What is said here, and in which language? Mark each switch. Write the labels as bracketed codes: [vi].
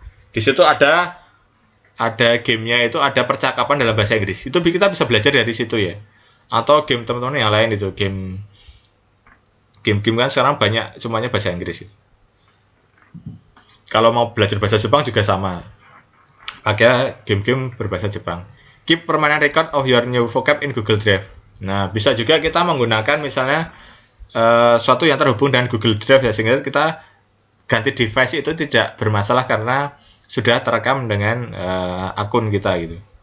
[id] Di situ ada gamenya itu ada percakapan dalam bahasa Inggris. Itu kita bisa belajar dari situ ya. Atau game teman-teman yang lain itu, game kan sekarang banyak semuanya bahasa Inggris itu. Kalau mau belajar bahasa Jepang juga sama. Pakai game-game berbahasa Jepang. [en] Keep permanent record of your new vocab in Google Drive. [id] Nah, bisa juga kita menggunakan misalnya suatu yang terhubung dengan Google Drive ya, sehingga kita ganti device itu tidak bermasalah karena sudah terekam dengan akun kita gitu.